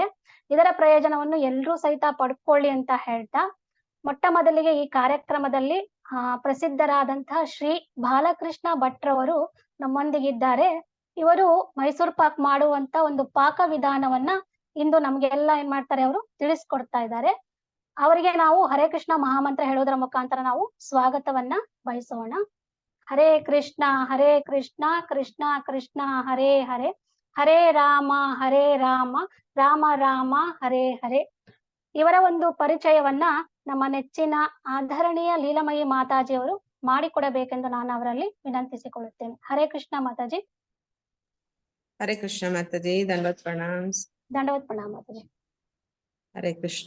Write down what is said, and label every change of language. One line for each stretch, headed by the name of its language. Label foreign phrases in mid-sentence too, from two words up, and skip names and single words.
Kannada: ಇದರ ಪ್ರಯೋಜನವನ್ನು ಎಲ್ರೂ ಸಹಿತ ಪಡ್ಕೊಳ್ಳಿ ಅಂತ ಹೇಳ್ತಾ, ಮೊಟ್ಟ ಮೊದಲಿಗೆ ಈ ಕಾರ್ಯಕ್ರಮದಲ್ಲಿ ಪ್ರಸಿದ್ಧರಾದಂತಹ ಶ್ರೀ ಬಾಲಕೃಷ್ಣ ಭಟ್ರವರು ನಮ್ಮೊಂದಿಗಿದ್ದಾರೆ. ಇವರು ಮೈಸೂರು ಪಾಕ್ ಮಾಡುವಂತ ಒಂದು ಪಾಕ ವಿಧಾನವನ್ನ ಇಂದು ನಮ್ಗೆಲ್ಲ ಏನ್ ಮಾಡ್ತಾರೆ, ಅವರು ತಿಳಿಸ್ಕೊಡ್ತಾ ಇದ್ದಾರೆ. ಅವರಿಗೆ ನಾವು ಹರೇ ಕೃಷ್ಣ ಮಹಾಮಂತ್ರ ಹೇಳೋದ್ರ ಮುಖಾಂತರ ನಾವು ಸ್ವಾಗತವನ್ನ ಬಯಸೋಣ. ಹರೇ ಕೃಷ್ಣ ಕೃಷ್ಣ ಕೃಷ್ಣ ಹರೇ ಹರೇ, ಹರೇ ರಾಮ ರಾಮ ರಾಮ ಹರೇ ಹರೇ. ಇವರ ಒಂದು ಪರಿಚಯವನ್ನ ನಮ್ಮ ನೆಚ್ಚಿನ ಆಧರಣೀಯ ಲೀಲಮಯಿ ಮಾತಾಜಿಯವರು ಮಾಡಿಕೊಡಬೇಕೆಂದು ನಾನು ಅವರಲ್ಲಿ ವಿನಂತಿಸಿಕೊಳ್ಳುತ್ತೇನೆ. ಹರೇ ಕೃಷ್ಣ ಮಾತಾಜಿ. ಹರೇ ಕೃಷ್ಣ ಮಾತಾಜಿ, ದಂಡವತ್ ಪ್ರಣಾಮ್ಸ್. ದಂಡವತ್ ಪ್ರಣಾಮ ಮಾತಾಜಿ. ಹರೇ ಕೃಷ್ಣ.